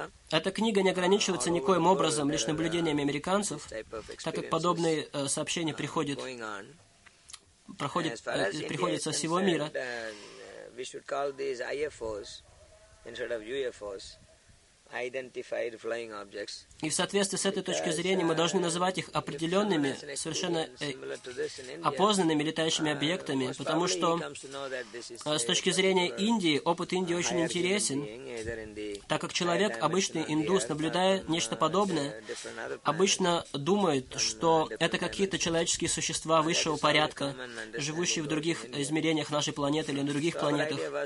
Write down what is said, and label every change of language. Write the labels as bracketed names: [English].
[Russian] Эта книга не ограничивается никоим образом лишь наблюдениями американцев, так как подобные сообщения приходят со всего мира. [English] We should call these IFOs instead of UFOs, identified flying objects. [Russian] И в соответствии с этой точки зрения мы должны называть их определенными, совершенно опознанными летающими объектами, потому что с точки зрения Индии, опыт Индии очень интересен, так как человек, обычный индус, наблюдая нечто подобное, обычно думает, что это какие-то человеческие существа высшего порядка, живущие в других измерениях нашей планеты или на других планетах.